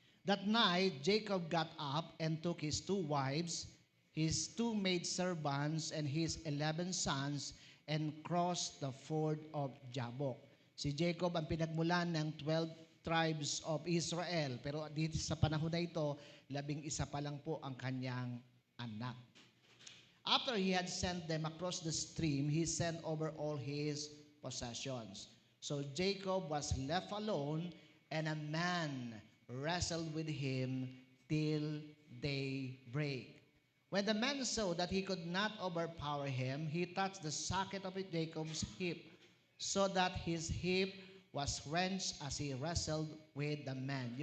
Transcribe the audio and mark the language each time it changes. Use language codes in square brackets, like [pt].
[en] That night, Jacob got up and took his 2 wives, his 2 maidservants, and his 11 sons, and crossed the ford of Jabbok. [tl] Si Jacob ang pinagmulan ng 12 tribes of Israel. Pero dito sa panahon na ito, 11 pa lang po ang kanyang anak. [en] After he had sent them across the stream, he sent over all his possessions. So Jacob was left alone, and a man wrestled with him till daybreak. When the man saw that he could not overpower him, he touched the socket of Jacob's hip, so that his hip was wrenched as he wrestled with the man.